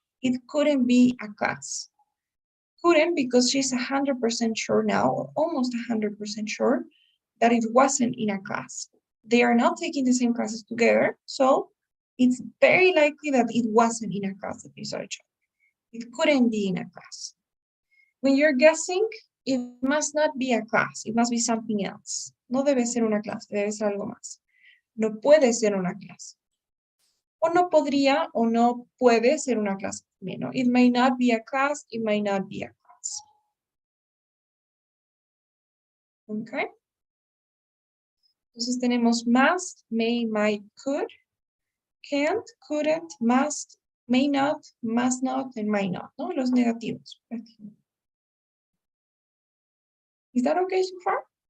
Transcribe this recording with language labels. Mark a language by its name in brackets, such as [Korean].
[English] It couldn't be a class. Couldn't because she's 100% sure now, or almost 100% sure, that it wasn't in a class. They are not taking the same classes together. So it's very likely that it wasn't in a class that they saw each other. It couldn't be in a class. When you're guessing, it must not be a class. It must be something else. [Spanish] No debe ser una clase, debe ser algo más. No puede ser una clase. O no podría o no puede ser una clase también, ¿no? [English] It may not be a class, it may not be a class. Okay. [Spanish] Entonces tenemos must, may, might, could, can't, couldn't, must, may not, must not, and might not, ¿no? Los negativos. [English] Is that okay so far?